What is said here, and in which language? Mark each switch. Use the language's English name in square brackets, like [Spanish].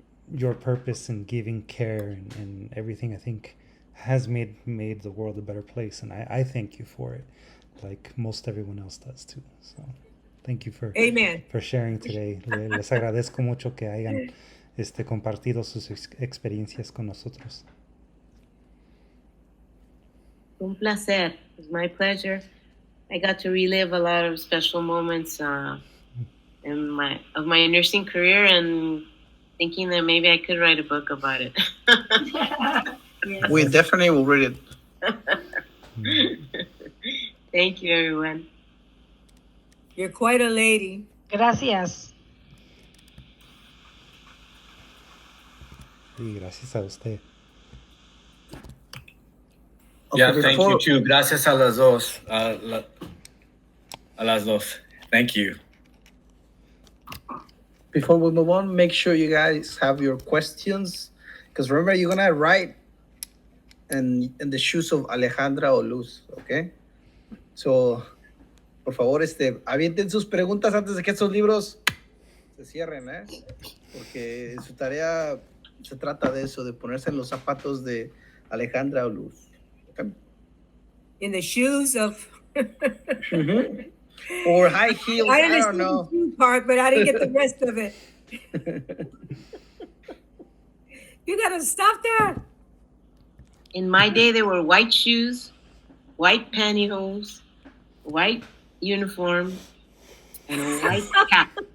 [English] Your purpose in giving care and everything, I think, has made the world a better place, and I thank you for it, like most everyone else does too. So thank you for sharing today. [Spanish] Les agradezco mucho que hayan compartido sus experiencias con nosotros. Un placer. [English] It was my pleasure. I got to relive a lot of special moments in my nursing career, and thinking that maybe I could write a book about it. Yes. We definitely will read it. Thank you, everyone. You're quite a lady. [Spanish] Gracias. Y gracias a usted. [English] Yeah, thank you too. [Spanish] Gracias a las dos. A las dos. [English] Thank you. Before we move on, make sure you guys have your questions, because remember, you're gonna write in the shoes of Alejandra o Luz, okay? [Spanish] So, por favor, avienten sus preguntas antes de que estos libros se cierren, porque su tarea se trata de eso, de ponerse en los zapatos de Alejandra o Luz. [English] Okay? In the shoes of Mm-hmm. Or high heels, I don't know. The shoe part, but I didn't get the rest of it. You gotta stop that. In my day, there were white shoes, white pantyhose, white uniform, and a white cap.